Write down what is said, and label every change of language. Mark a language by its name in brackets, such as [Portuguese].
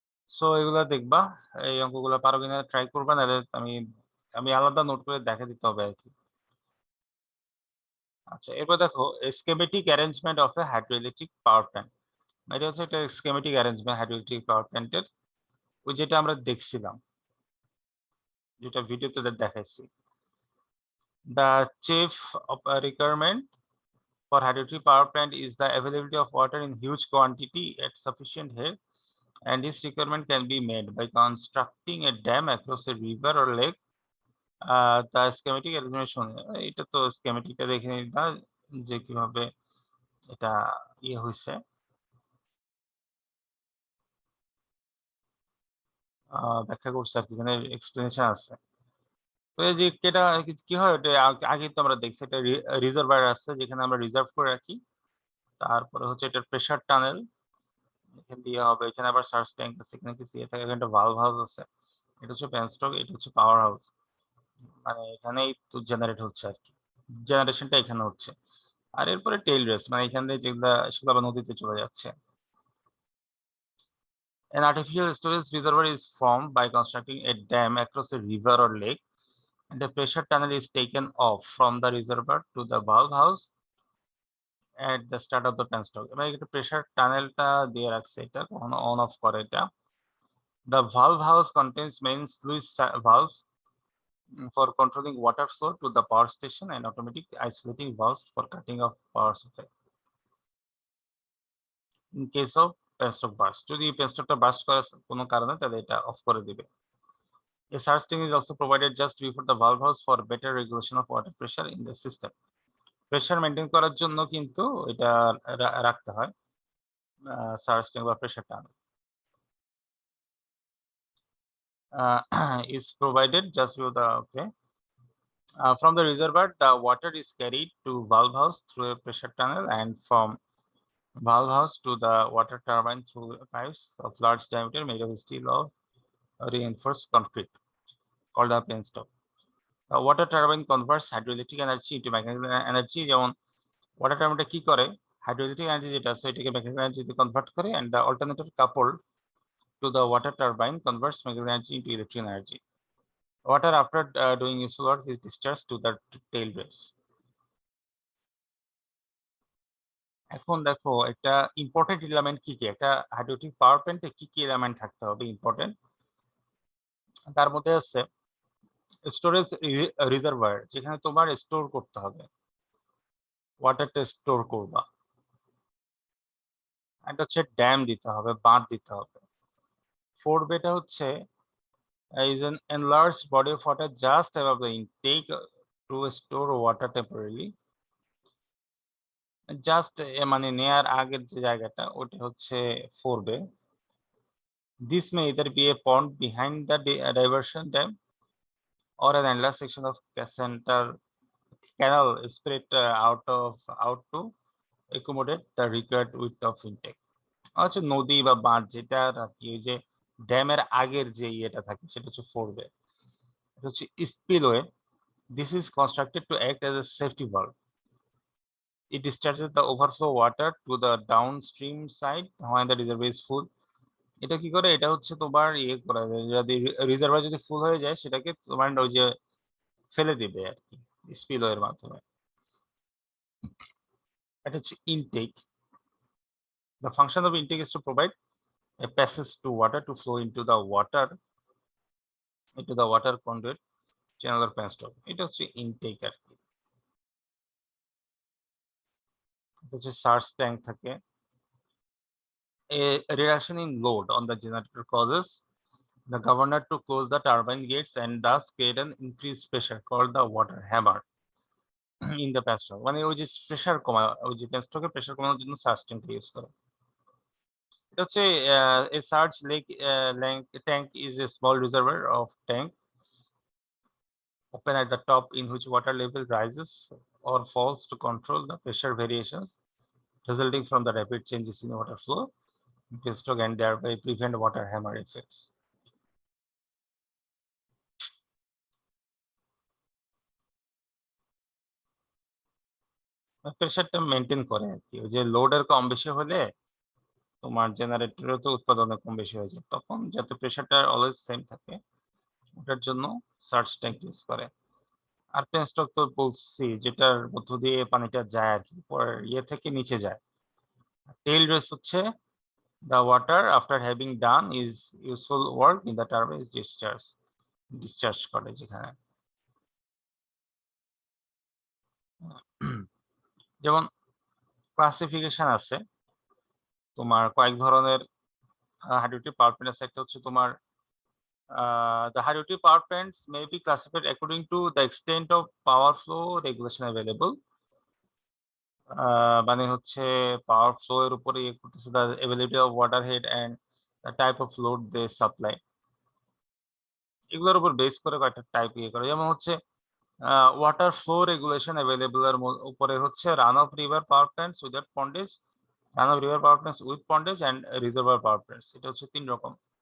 [Bangla] So এগুলা দেখবা, এই অঙ্কগুলো পারো কিনা ট্রাই করবা, নাহলে আমি আমি আলাদা নোট করে দেখা দিতে হবে আর কি। আচ্ছা, এরপর দেখো schematic arrangement of A hydroelectric power plant. এটা হচ্ছে একটা স্কেমেটিক অ্যারেঞ্জমেন্ট হাইড্রোইলেকট্রিক পাওয়ার প্ল্যান্টের, ওই যেটা আমরা দেখছিলাম, যেটা ভিডিওতে দেখাইছি। [English] The chief requirement for hydroelectric power plant is the availability of water in huge quantity at sufficient head, and this requirement can be made by constructing a dam across a river or lake. The schematic arrangement, [Bangla] এটা তো স্কেমেটিকটা দেখে নিবা যে কিভাবে এটা ইয়ে হয়েছে, ব্যাখ্যা করছে আর কি, এখানে এক্সপ্লেনেশন আছে। তো এই যে এটা কি হয়, এটা আগে তো আমরা দেখছি, এটা রিজার্ভার আছে যেখানে আমরা রিজার্ভ করে রাখি। তারপরে হচ্ছে এটা প্রেসার টানেল, এখানে দিয়ে হবে, এখানে আবার সার্চ ট্যাঙ্ক আছে, এখানে কিছু ইয়ে থাকে, এখানে একটা ভালভ হাউস আছে, এটা হচ্ছে পেনস্টক, এটা হচ্ছে পাওয়ার হাউস, মানে এখানেই তো জেনারেট হচ্ছে আর কি, জেনারেশনটা এখানে হচ্ছে। আর এরপরে টেইল রেস, মানে এখানে যেগুলা সেগুলো আবার নদীতে চলে যাচ্ছে। [English] An artificial storage reservoir is formed by constructing a dam across a river or lake, and the pressure tunnel is taken off from the reservoir to the valve house at the start of the penstock. [Bangla] এবার একটা pressure টানেলটা দিয়ে রাখছে, এটা কখনো on of করে এটা। [English] The valve house contains main sluice valves for controlling water flow to the power station and automatic isolating valves for cutting off power supply in case of penstock burst. [Bangla] যদি penstockটা burst করার কোনো কারণে, তাহলে এটা of করে দিবে। [English] A surge tank is also provided just before the valve house for better regulation of water pressure in the system. [Bangla] Pressure maintain করার জন্য কিন্তু এটা রাখতে হয়, সার্চ ট্যাঙ্ক বা pressure tunnel [English] is provided just before the okay. From the reservoir, the water is carried to valve house through a pressure tunnel, and from valve house to the water turbine through pipes of large diameter made of steel or reinforced concrete called a penstock. The water turbine converts hydroelectric energy into mechanical energy. [Bangla] যেমন water টার্বাইনটা কি করে, hydroelectric energy যেটা আছে এটাকে mechanical এনার্জিতে convert করে, [English] and the alternator coupled to the water turbine converts mechanical energy into electric energy. Water after doing useful work is discharged to the tail race. [Bangla] এখন দেখো একটা ইম্পর্টেন্ট এলিমেন্ট কি কি, একটা হাইড্রোইলেকট্রিক পাওয়ার প্ল্যান্টে কি কি এলিমেন্ট থাকতে হবে ইম্পর্টেন্ট, তার মধ্যে আছে স্টোরেজ রিজার্ভার, যেখানে তোমার স্টোর করতে হবে, ওয়াটারটা স্টোর করবা। একটা হচ্ছে ড্যাম দিতে হবে, বাঁধ দিতে হবে। ফোরবেটা হচ্ছে [English] is an enlarged body of water just above the intake to store water temporarily. [Bangla] Just মানে নেয়ার আগের যে জায়গাটা ওটা হচ্ছে ফোরবে। [English] This may either be a pond behind the diversion dam or an endless section of center canal spread out to accommodate the required width of intake. [Bangla] হচ্ছে নদী বা বাঁধ, যেটা আর কি ওই যে ড্যামের আগের যে ইয়েটা থাকে সেটা হচ্ছে ফোরবে। এটা হচ্ছে spillway. [English] This is constructed to act as a safety valve. It discharges the overflow water to the downstream side when the reservoir is full. [Bangla] এটা কি করে? এটা হচ্ছে তোমার ইয়ে করা যায়, যদি রিজার্ভার যদি ফুল হয়ে যায় সেটাকে তোমার ওই যে ফেলে দিবে আর কি স্পিলওয়ের মাধ্যমে। এটা হচ্ছে intact. [English] The function of intake is to provide a passage to water to flow into the water conduit channel or penstock. [Bangla] এটা হচ্ছে ইনটেক আর কি। এটা হচ্ছে সার্চ ট্যাঙ্ক থাকে। [English] A reduction in load on the generator causes the governor to close the turbine gates and thus create an increased pressure called the water hammer in the penstock. [Bangla] মানে ওই যে pressure কমা, ওই যে পেনস্টকে pressure কমানোর জন্য search tank use করে। এটা হচ্ছে [English] a surge tank is a small reservoir of tank open at the top in which water level rises or falls to control the pressure variations resulting from the rapid changes in water flow in penstock and thereby prevent water hammer effects. [Bangla] প্রেসারটা maintain করে আর কি। ওই যে লোডের কম বেশি হলে তোমার জেনারেটরেও তো উৎপাদনে কম বেশি হয়ে যায়, তখন যাতে প্রেসারটা অলওয়েজ সেম থাকে ওটার জন্য সার্চ ট্যাঙ্ক ইউজ করে। আর পেনস্টক তো বলছি, যেটার মধ্য দিয়ে পানিটা যায় আর কি, পরের ইয়ে থেকে নিচে যায়। টেইল রেস হচ্ছে [English] the water after having done is useful work in the turbine is discharge [Bangla] করে যেখানে। যেমন ক্লাসিফিকেশন আছে তোমার কয়েক ধরনের হাইড্রোইলেকট্রিক পাওয়ার প্ল্যান্ট আছে। একটা হচ্ছে তোমার [English] the hydroelectric power plants may be classified according to the extent of power flow regulation available. [Bangla] মানে হচ্ছে পাওয়ার ফ্লো এর উপরে ইয়ে করতেছে, [English] the availability of water head and the type of load they supply. [Bangla] এগুলোর উপর বেস করে কয়েকটা টাইপ ইয়ে করে, যেমন হচ্ছে ওয়াটার ফ্লো রেগুলেশন অ্যাভেলেবল এর উপরে হচ্ছে run of river power plants without পন্ডেজ, run of river power plants with পন্ডেজ and reservoir power plants. এটা হচ্ছে 3 রকম।